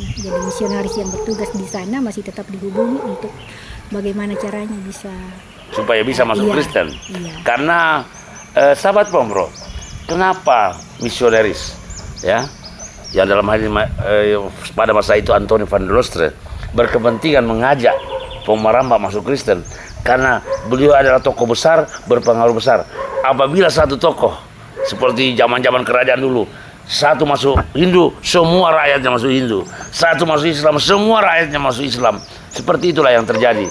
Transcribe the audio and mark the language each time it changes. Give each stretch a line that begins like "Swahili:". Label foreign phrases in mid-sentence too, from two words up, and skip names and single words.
Indonesian: Jadi misionaris yang bertugas di sana masih tetap dihubungi untuk bagaimana caranya supaya bisa masuk Kristen. Iya. Karena sahabat Pombro, kenapa misionaris ya, yang dalam hal ini pada masa itu Antoni van der Loostre berkepentingan mengajak Pomaramba masuk Kristen, karena beliau adalah tokoh besar, berpengaruh besar. Apabila satu tokoh seperti zaman-zaman kerajaan dulu, satu masuk Hindu, semua rakyatnya masuk Hindu. Satu masuk Islam, semua rakyatnya masuk Islam. Seperti itulah yang terjadi.